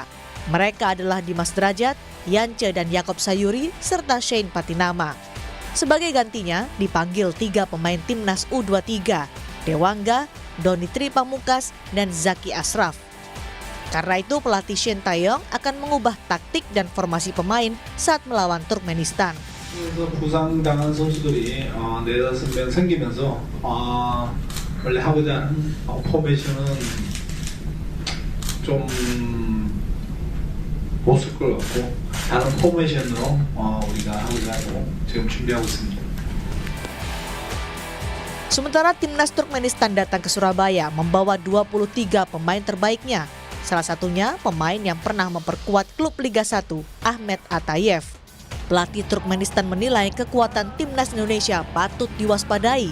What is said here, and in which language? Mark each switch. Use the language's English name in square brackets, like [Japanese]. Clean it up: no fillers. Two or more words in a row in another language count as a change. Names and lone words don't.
[Indonesian] Mereka adalah Dimas Derajat, Yance dan Yakob Sayuri, serta Shane Patinama. Sebagai gantinya, dipanggil 3 pemain timnas U23, Dewangga, Doni Tri Pamungkas, dan Zaki Ashraf. Karena itu pelatih Shin Tae-yong akan mengubah taktik dan formasi pemain saat melawan Turkmenistan. [Korean] 부상당한 선수들이 내다섯 명 생기면서 원래 하고자 하는 포메이션은 좀 없을 것 같고 다른 포메이션으로 우리가 하고자 하고 지금 준비하고 있습니다. [Indonesian] Sementara timnas Turkmenistan datang ke Surabaya membawa 23 pemain terbaiknya. Salah satunya pemain yang pernah memperkuat klub Liga 1, Ahmed Atayev. Pelatih Turkmenistan menilai kekuatan timnas Indonesia patut diwaspadai.